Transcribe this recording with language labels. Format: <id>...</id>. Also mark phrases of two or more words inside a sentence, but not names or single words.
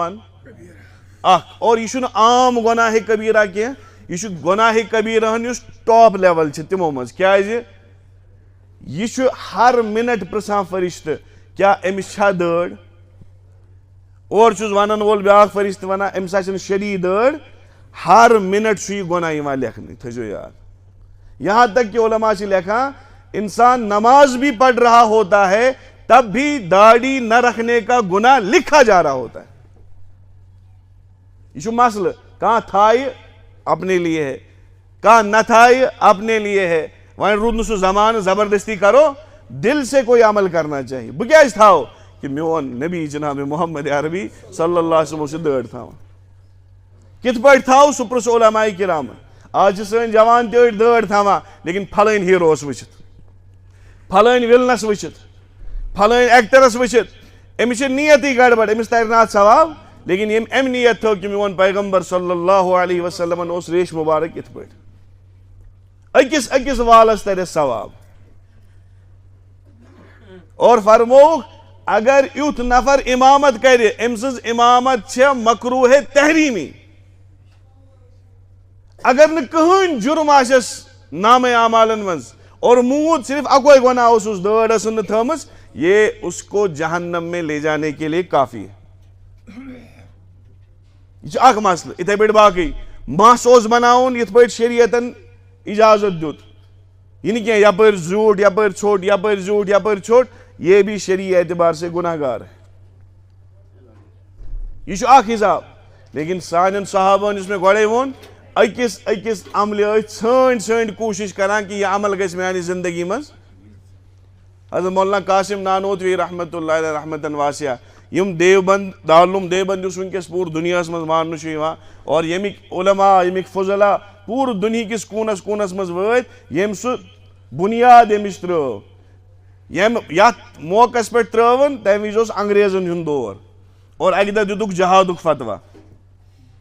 <ks>ماننہٕ اکھ اور یہِ چھُنہٕ عام گۄناہِ کبیٖرہ کینٛہہ یہ گۄناہِ کبیٖرہن یُس ٹاپ لیول چھِ تِمو منٛز کیٛازِ یہ چھُ ہر منٹ پرژھان فرشتہٕ کیٛاہ أمِس چھا دٲڑ اور چھُس ونن وول بیٛاکھ فرشتہٕ ونان أمِس ہا چھنہٕ شدیٖد دٲڑ ہر منٹ چھُ یہِ گۄناہ یِوان لیکھنہٕ تھٲیزیو یاد</ks> <ur>یہاں تک کہ علماء</ur> <ks>چھِ لیکھان</ks> <ur>انسان نماز بھی پڑھ رہا ہوتا ہے</ur> <ks>تب بھی داڑھی نہ رکھنے کا گناہ لکھا جا رہا ہوتا ہے یہ چھُ مسلہٕ کانٛہہ تھایہِ</ks> <ur>اپنے لیے ہے کہاں نہ تھائے اپنے لیے ہے وہیں</ur> <ks>رود نسو زمان</ks> <ur>زبردستی کرو دل سے کوئی عمل کرنا چاہیے</ur> <ks>بہ کیٛازِ تھاو کہ میون نبی جناب محمد عربی</ks> <ar>صلی اللہ علیہ وسلم</ar> <ks>سے دٲڑ تھاوان کِتھ پٲٹھۍ تھاو سُہ پرٛژھ علماء کرامن آز چھِ سٲنۍ جوان تہِ أڑۍ دٲڑ تھاوان لیکن پھلٲنۍ ہیٖروس وٕچھِتھ پھلٲنۍ وِلنس وٕچھِتھ پھلٲنۍ ایکٹرس وٕچھِتھ أمِس چھِ نیتٕے گڑبڑ أمِس ترِ نہٕ اتھ ثواب لیکن یم اَمہِ نیت تھٲو کہ میون پیغمبر</ks> <ar>صلی اللہ علیہ وسلمن</ar> <ks>اوس ریش مبارک یِتھ پٲٹھۍ أکِس أکِس والس ترٮ۪س ثواب اور فرمووُکھ اگر یُتھ نفر امامت کرِ أمۍ سٕنٛز امامت چھےٚ مکروٗہ تحریٖمی اگر نہٕ کٕہٕنۍ جُرم آسٮ۪س نامے اعمالن منٛز اور موٗد صرف اکوے گۄناہ اوسُس دٲڑ ٲسٕن نہٕ تھٲومٕژ</ks> <ur>یہ اس کو جہنم میں لے جانے کے لیے کافی ہے</ur> <ks>یہ چھُ اکھ مسلہٕ یِتھے پٲٹھۍ باقٕے مس اوس بناوُن یِتھ پٲٹھۍ شریعتن اجازت دیُت یہِ نہٕ کینٛہہ یپٲرۍ زیوٗٹھ یپٲرۍ ژھوٚٹ یپٲرۍ زیوٗٹھ یپٲرۍ ژھوٚٹ</ks> <ur>یہ بھی شرعی اعتبار سے گناہ گار ہے</ur> <ks>یہ چھُ اکھ حساب لیکن سانٮ۪ن صحابن یُس مےٚ گۄڈے ووٚن أکِس أکِس عملہِ ٲسۍ ژھٲنٛڈۍ ژھٲنٛڈۍ کوٗشش کران کہ یہِ عمل گژھِ میانہِ زندگی منٛز حضرت مولانا قاسم نانوتوی</ks> <ar>رحمتہ اللہ علیہ رحمتن واسعہ</ar> <ks>یم دیوبند دارالعلوم دیوبند یُس وٕنکیٚس پوٗرٕ دُنیاہس منٛز ماننہٕ چھُ یِوان اور ییٚمِکۍ علما ییٚمِکۍ فضلا پوٗرٕ دُنہِکِس کوٗنس کوٗنس منٛز وٲتۍ ییٚمۍ سُہ بُنیاد أمِس ترٲو ییٚمہِ یتھ موقعس پٮ۪ٹھ ترٲوٕن تمہِ وِزِ اوس انگریزن ہُنٛد دور اور اکہِ دۄہ دِتُکھ جہادُک فتوا</ks>